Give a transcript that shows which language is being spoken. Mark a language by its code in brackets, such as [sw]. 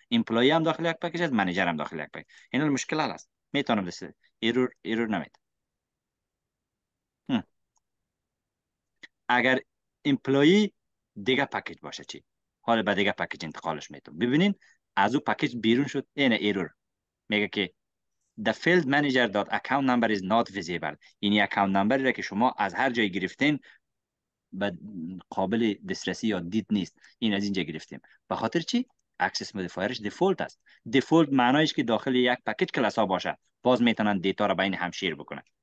[fa] ایمپلوی هم داخل یک پکیج است، منیجر هم داخل یک پکیج. این مشکل حل است. میتونم دست ایرور نمید. اگر ایمپلوی دیگه پکیج باشه چی؟ حالا به دیگه پکیج انتقالش میتونم. ببینین از او پکیج بیرون شد. اینه ایرور میگه که [en] the field manager dot account number is not visible. [fa] این اکانت نمبری را که شما از هر جای گرفتین قابل دسترسی یا دید نیست. این از اینجا گرفتیم. به خاطر چی؟ اکسس مودیفایرش دیفولت است. دیفولت معنایش که داخل یک پکیج کلاس ها باشه. باز میتونن دیتا را بین هم شیر بکنن.